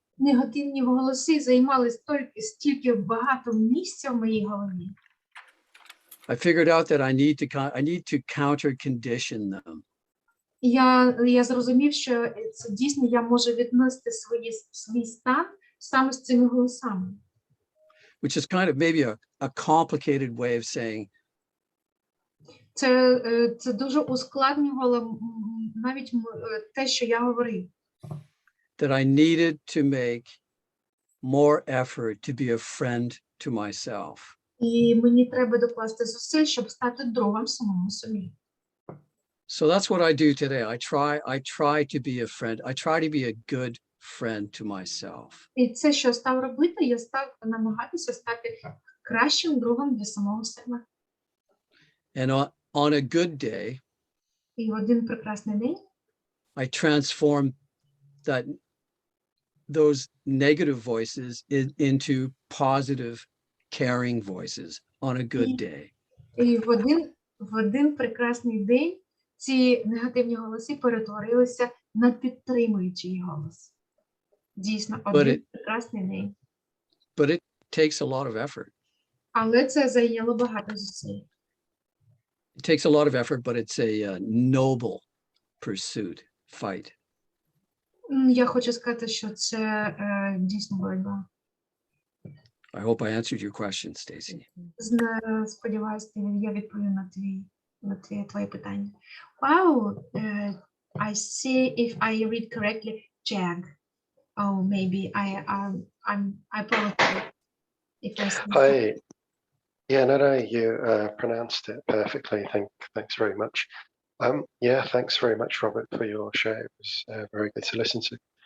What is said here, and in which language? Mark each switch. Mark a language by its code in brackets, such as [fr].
[uk] Негативні голоси займали стільки багато місця в моїй голові. [en] I figured out that I need to counter condition them. [uk] Я зрозумів, що це дійсно я можу віднести свій стан саме з цими голосами. [en] Which is kind of maybe a complicated way of saying. [uk] Це дуже ускладнювало навіть те, що я говорив. [en] That I needed to make more effort to be a friend to myself. [uk] І мені треба докласти зусиль, щоб стати другом самому собі. [en] So that's what I do today. I try to be a friend. I try to be a good friend to myself. [uk] І це, що став робити, я став намагатися стати кращим другом для самого себе. [en] And on a good day, [uk] І в один прекрасний день [en] I transform those negative voices into positive, caring voices on a good day. [uk] І в один прекрасний день ці негативні голоси перетворилися на підтримуючий голос. Дійсно, один прекрасний день. [en] But it takes a lot of effort. [uk] Але це зайняло багато зусиль. [en] It takes a lot of effort, but it's a noble pursuit, fight. [uk] Я хочу сказати, що це дійсно боротьба. [en] I hope I answered your question, Stacey. [uk] Сподіваюсь, я відповів на твоє питання. [en] Wow, I see if I read correctly, Jag. Oh, maybe I apologize if I say. Hi. Yeah, no, you pronounced it perfectly. Thanks very much. Yeah, thanks very much, Robert, for your share. It was very good to listen to.